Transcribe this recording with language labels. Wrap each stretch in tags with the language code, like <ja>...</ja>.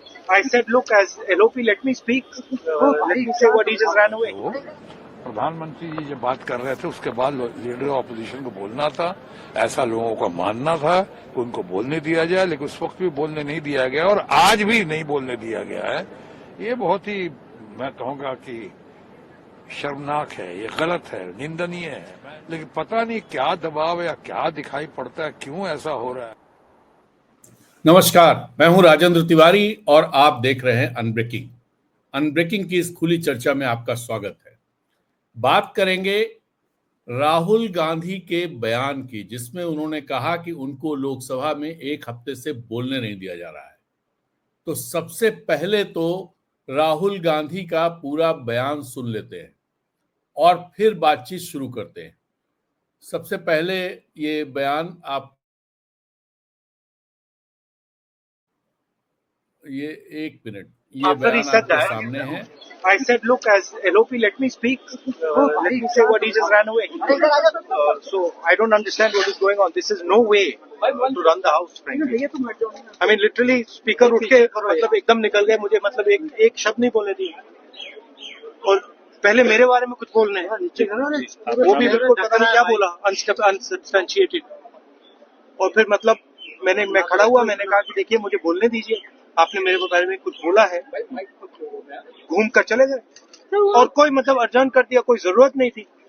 <en>I said, look, as LOP, let me speak. Let me say what he just ran away.</en> <hi>प्रधानमंत्री जी जब बात कर रहे थे उसके बाद लीडर ऑपोजिशन को बोलना था, ऐसा लोगों का मानना था कि उनको बोलने दिया जाए, लेकिन उस वक्त भी बोलने नहीं दिया गया और आज भी नहीं बोलने दिया गया है। ये बहुत ही, मैं कहूँगा कि शर्मनाक है, ये गलत है, निंदनीय है। लेकिन पता नहीं क्या दबाव या क्या दिखाई पड़ता है, क्यों ऐसा हो रहा है। नमस्कार, मैं हूं राजेंद्र तिवारी और आप देख रहे हैं अनब्रेकिंग। अनब्रेकिंग की इस खुली चर्चा में आपका स्वागत है। बात करेंगे राहुल गांधी के बयान की, जिसमें उन्होंने कहा कि उनको लोकसभा में एक हफ्ते से बोलने नहीं दिया जा रहा है। तो सबसे पहले तो राहुल गांधी का पूरा बयान सुन लेते हैं और फिर बातचीत शुरू करते हैं। सबसे पहले ये बयान आप ये एक मिनट, ये बयान आपके सामने है।</hi> <en>I said, look, as LOP, let me speak. Let me say what he just ran away. So I don't understand what is going on. This is no way to run the house, frankly. I mean, literally,</en> <hi>speaker उठ के मतलब एकदम निकल गए मुझे, मतलब एक शब्द नहीं बोलने दिए। और पहले मेरे बारे में कुछ बोलने हैं, वो भी बिल्कुल पता नहीं क्या बोला, अनसब्सटेंशिएटेड। और फिर मतलब मैं खड़ा हुआ, मैंने कहा कि देखिए मुझे बोलने दीजिए, आपने मेरे बारे में कुछ बोला है, घूम कर चले गए और कोई मतलब अर्जन कर दिया, कोई जरूरत नहीं थी।</hi>